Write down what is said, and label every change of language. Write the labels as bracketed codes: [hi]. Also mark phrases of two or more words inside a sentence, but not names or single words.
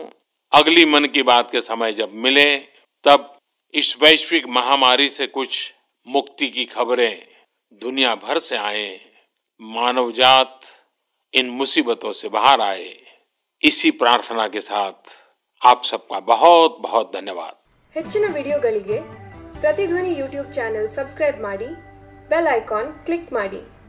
[hi] अगली मन की बात के समय जब मिले तब इस वैश्विक महामारी से कुछ मुक्ति की खबरें दुनिया भर से आए, मानव जात इन मुसीबतों से बाहर आए, इसी प्रार्थना के साथ आप सबका बहुत बहुत धन्यवाद। [kn] ಹೆಚ್ಚಿನ ವಿಡಿಯೋಗಳಿಗೆ ಪ್ರತಿಧ್ವನಿ ಯೂಟ್ಯೂಬ್ ಚಾನೆಲ್ ಸಬ್ಸ್ಕ್ರೈಬ್ ಮಾಡಿ, ಬೆಲ್ ಐಕಾನ್ ಕ್ಲಿಕ್ ಮಾಡಿ।